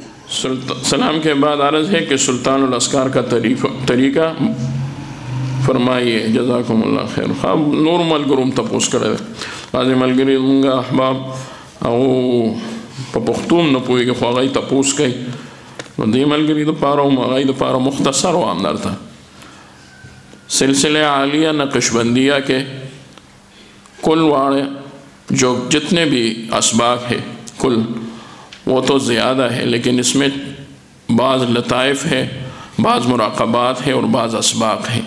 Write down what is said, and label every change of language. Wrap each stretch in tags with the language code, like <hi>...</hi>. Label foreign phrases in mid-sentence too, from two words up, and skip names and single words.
<ur>سلام کے بعد عرض ہے کہ سلطان الاسکار کا طریقہ فرمائیے</ur> <ar>جزاکم اللہ خیر.</ar> <ps>خواب نور ملګرو تپوس کړی بعضې ملګري زمونږ احباب هغو په پښتو هم نه پوهېږي خو هغوی تپوس کوي نو دې ملګري دپاره هم هغوی دپاره مختصر وایم درته</ps> <ur>سلسلہ عالیہ نقشبندیہ کے کل واڑے جو جتنے بھی اسباق ہے کل وہ تو زیادہ ہے لیکن اس میں بعض لطائف ہے بعض مراقبات ہے اور بعض اسباق ہیں.</ur>